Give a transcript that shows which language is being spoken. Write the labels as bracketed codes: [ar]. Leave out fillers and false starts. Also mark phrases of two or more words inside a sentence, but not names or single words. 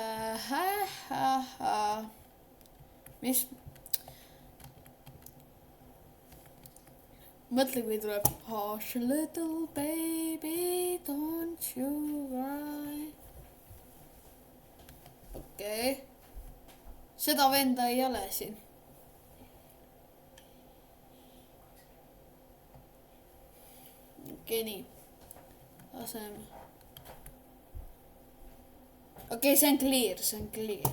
[et] Mis? Mõtle, kui tuleb [en] hush little baby, don't you cry. [et] Okei. Seda venda ei ole siin. Okei, nii. Laseme. Okei, see on clear.